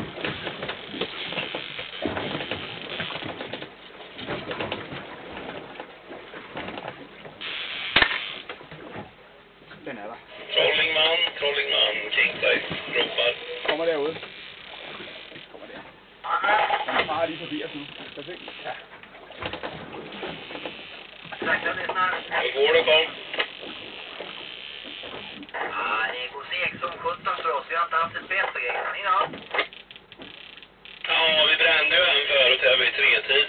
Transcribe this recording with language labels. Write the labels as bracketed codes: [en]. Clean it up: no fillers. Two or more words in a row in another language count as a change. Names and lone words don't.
[da] Den er der. [sv] Trollingman, Kingsize, ropar. [da] Kommer derude. Kommer der. Den farer lige forbi os nu. Perfekt. Ja. [sv] Hur går det, kom? Ja, det går segt som 17 för oss. Vi har inte haft ett spel på grejerna. Ni då? Ja, vi brände ju en förut här vid 3-tiden.